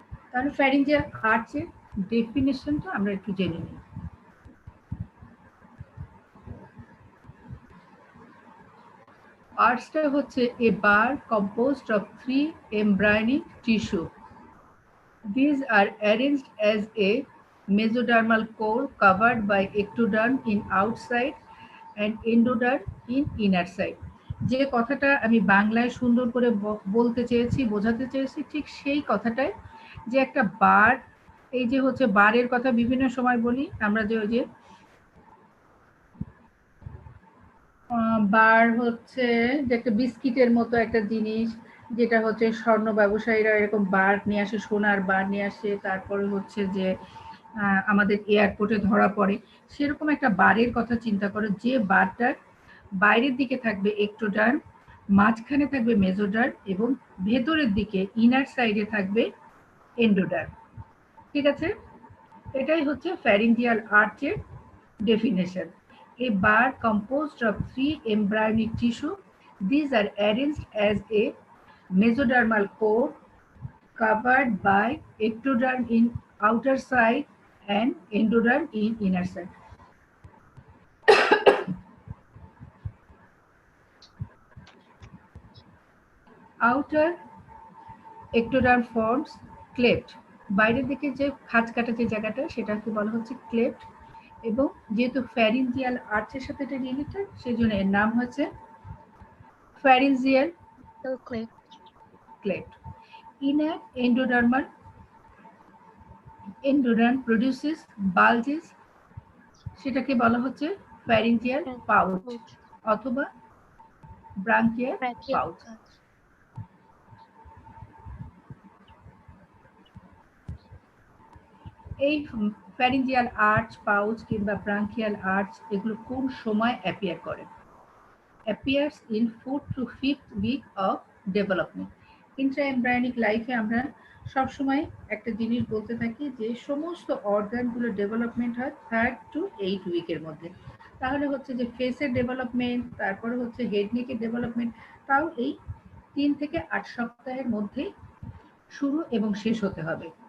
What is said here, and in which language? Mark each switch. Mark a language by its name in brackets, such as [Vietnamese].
[Bangla] তাহলে ফ্যারিঞ্জিয়াল আর্চের ডেফিনেশনটা আমরা একটু জেনে নিই। আর্চটা হচ্ছে এ বার [English] composed of 3 embryonic tissue. These are arranged as a mesodermal core covered by ectoderm in outside and endoderm in inner side. [Bangla] যে কথাটা আমি বাংলায় সুন্দর করে বলতে চেয়েছি, বোঝাতে চেয়েছি, ঠিক সেই কথাটাই, যে একটা বার, এই যে হচ্ছে বারের কথা বিভিন্ন সময় বলি আমরা, যে ওই যে বার হচ্ছে যে একটা বিস্কিটের মতো একটা জিনিস, যেটা হচ্ছে স্বর্ণ ব্যবসায়ীরা এরকম বার নিয়ে আসে, সোনার বার নিয়ে আসে, তারপরে হচ্ছে যে আমাদের এয়ারপোর্টে ধরা পড়ে। সেরকম একটা বারের কথা চিন্তা করো, যে বারটার বাইরের দিকে থাকবে একটোডার্ম, মাঝখানে থাকবে মেজোডার্ম এবং ভেতরের দিকে ইনার সাইডে থাকবে এন্ডোডার্ম। ঠিক আছে, এটাই হচ্ছে pharyngeal আর্চের definition. [English] A bar composed of 3 embryonic tissue. These are arranged as a mesodermal core covered by ectoderm in outer side and endoderm in inner side. Outer ectoderm forms cleft. [Bangla] বাইরের দিকে যে খাঁজ কাটা যে জায়গাটা সেটাকে বলা হচ্ছে ক্লেফট, এবং যেহেতু ফ্যারিঞ্জিয়াল আর্চের সাথে এটা রিলেটেড সেজন্য এর নাম হচ্ছে pharyngeal cleft. [English] Inner endoderm produces bulges, [Bangla] সেটাকে বলা হচ্ছে [English] pharyngeal pouch অথবা branchial pouch. [Bangla] এই pharyngeal arch, pouch কিংবা branchial arch এগুলো কোন সময় অ্যাপিয়ার করে? [English] appears in 4th to 5th week of development. [Bangla] Intraembryonic লাইফে আমরা সবসময় একটা জিনিস বলতে থাকি যে সমস্ত অর্গানগুলো ডেভেলপমেন্ট হয় 3rd to 8th উইকের মধ্যে। তাহলে হচ্ছে যে ফেসের ডেভেলপমেন্ট, তারপরে হচ্ছে হেড নেকের ডেভেলপমেন্ট, তাও এই 3 থেকে 8 সপ্তাহের মধ্যেই শুরু এবং শেষ হতে হবে।